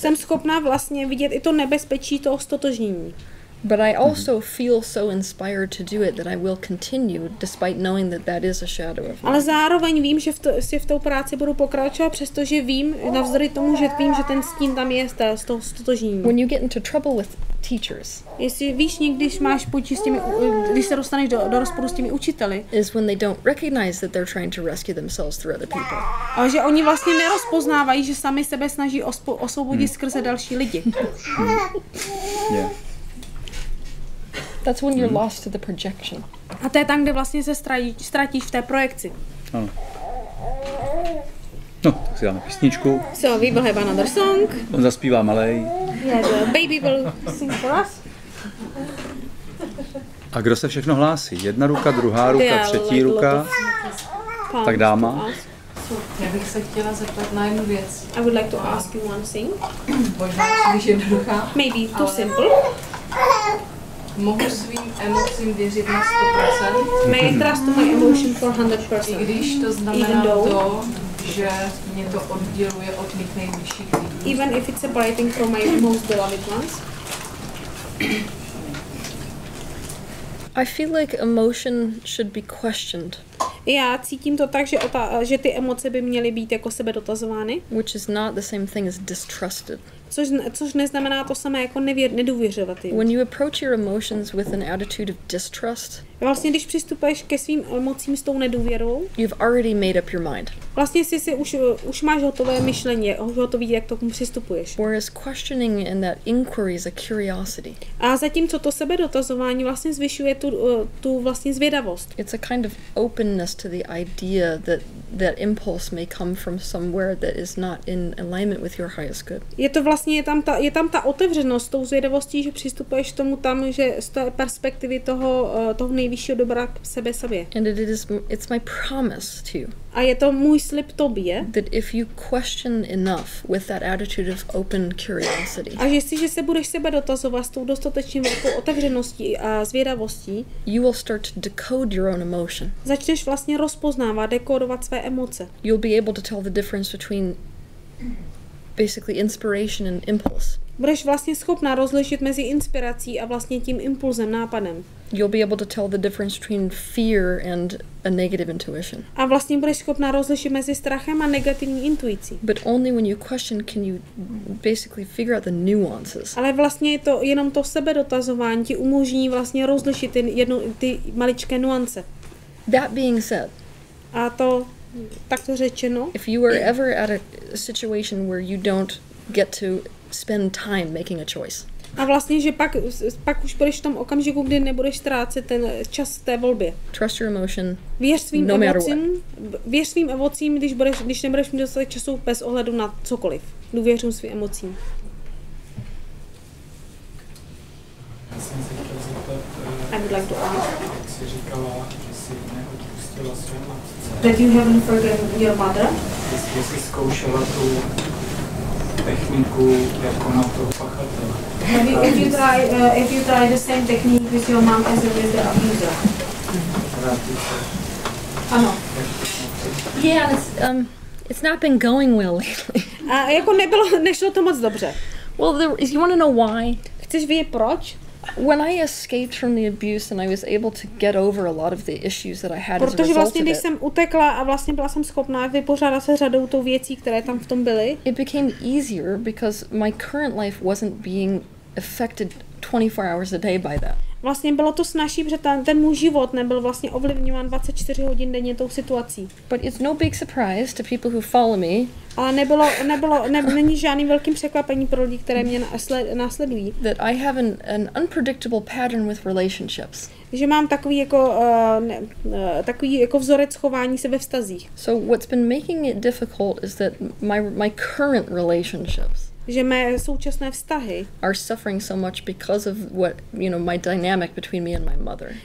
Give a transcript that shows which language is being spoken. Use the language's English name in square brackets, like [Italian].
[Czech] jsem [English] it. [Czech] schopná vlastně vidět i to nebezpečí toho stotožnění. [English] But I also feel so inspired to do it that I will continue despite knowing that that is a shadow of me. [Czech] Ale zároveň vím, že v tou práci budu pokračovat, přestože vím, navzdory tomu, že vím, že ten stín tam je z toho stotožnění. [English] When you get into trouble with teachers, [Czech] Jestli víš někdy, když máš potíž s těmi, když se dostaneš do rozporu s těmi učiteli, [English] is when they don't recognize that they're trying to rescue themselves through other people. [Czech] a že oni vlastně nerozpoznávají, že sami sebe snaží osvobodit skrze další lidi. [English] Yeah. That's when you're lost to the projection. [Czech] A to je tam, kde vlastně se ztratíš v té projekci. Ano. No, tak si dáme písničku. [English] So, we will have another song. [Czech] On zaspívá malej. [English] Yeah, the baby will sing for us. [Czech] A kdo se všechno hlásí? Jedna ruka, druhá ruka, třetí ruka. Tak dáma. Já bych se chtěla zeptat na jednu věc. [English] I would like to ask you one thing. [Czech] Možná příliš jednoduchá. [English] Maybe too simple. [Czech] Mohu svým emocím věřit na 100%, [English] May I trust to my emotion for [Czech] i [English] 100%? [Czech] když to [English] Even [Czech] znamená [English] though- [Czech] to, že mě to odděluje od mých nejbližších lidí. [English] Even if it's separating from my most beloved ones? I feel like emotion should be questioned, [Czech] Já cítím to tak, že ty emoce by měly být jako sebe dotazovány, [English] which is not the same thing as distrusted. [Czech] což neznamená to samé jako nedůvěřovat jim. [English] When you approach your emotions with an attitude of distrust, [Czech] Vlastně, když přistupuješ ke svým emocím s tou nedůvěrou, [English] you've already made up your mind. [Czech] vlastně už máš hotové myšlení, už hotový, jak to k tomu přistupuješ. [English] Whereas questioning and that inquiry is a curiosity. [Czech] A zatímco to sebedotazování vlastně zvyšuje tu vlastně zvědavost. [English] It's a kind of openness to the idea that that impulse may come from somewhere that is not in alignment with your highest good. [Czech] Je tam ta otevřenost tou zvědavostí, že přistupuješ k tomu tam, že z té perspektivy toho nejvyššího dobra k sobě. [English] And it's my promise to you [Czech] A je to můj slib tobě, [English] that if you question enough with that attitude of open curiosity, [Czech] a že jestliže se budeš sebe dotazovat s tou dostatečně velkou otevřeností a zvědavostí, [English] you will start to decode your own emotion. [Czech] začneš vlastně rozpoznávat, dekodovat své emoce. [English] You'll be able to tell the difference between basically inspiration and impulse. [Czech] Budeš vlastně schopná rozlišit mezi inspirací a vlastně tím impulzem, nápadem. [English] You'll be able to tell the difference between fear and a negative intuition. [Czech] A vlastně budeš schopná rozlišit mezi strachem a negativní intuicí. [English] But only when you question can you basically figure out the nuances. [Czech] Ale vlastně je to jenom to sebedotazování ti umožní vlastně rozlišit ty maličké nuance. [English] That being said, [Czech] A to takto řečeno, [English] if you are ever at a situation where you don't get to spend time making a choice, [Czech] a vlastně, že pak už budeš v tom okamžiku, kdy nebudeš ztrácet ten čas té volbě. [English] trust your emotion. [Czech] Věř svým [English] No matter [Czech] emocím, když nebudeš mít dostatek času bez ohledu na cokoliv. Důvěřuj svým emocím. Já jsem se chtěl zeptat, [English] I would like to ask [Czech] jak jsi říkala, že jsi neodpustila své matce. [English] that you haven't forgotten your mother. [Czech] Jestli jsi zkoušela tu techniku jako na toho pachatele. [English] If you try the same technique with your mom as with the abuser. [Czech] Vrátit se. Ano. [English] Yeah, it's not been going well lately. [Czech] A jako nešlo to moc dobře. [English] Well, you want to know why? [Czech] Chceš vědět proč? [English] When I escaped from the abuse and I was able to get over a lot of the issues that I had as a [Czech] Protože [English] result [Czech] vlastně, [English] of [Czech] když [English] it, [Czech] jsem utekla a vlastně byla jsem schopná vypořádat se řadou tou věcí, které tam v tom byly, [English] it became easier because my current life wasn't being affected 24 hours a day by that. [Czech] vlastně bylo to snazší, protože ten můj život nebyl vlastně ovlivňován 24 hodin denně tou situací. [English] But it's no big surprise to people who follow me [Czech] Ale není žádným velkým překvapení pro lidi, které mě následují. [English] that I have an unpredictable pattern with relationships. [Czech] Že mám takový jako vzorec chování se ve vztazích. [English] So what's been making it difficult is that my current relationships [Czech] Že mé současné vztahy [English] are suffering so much because of my dynamic between me and my mother.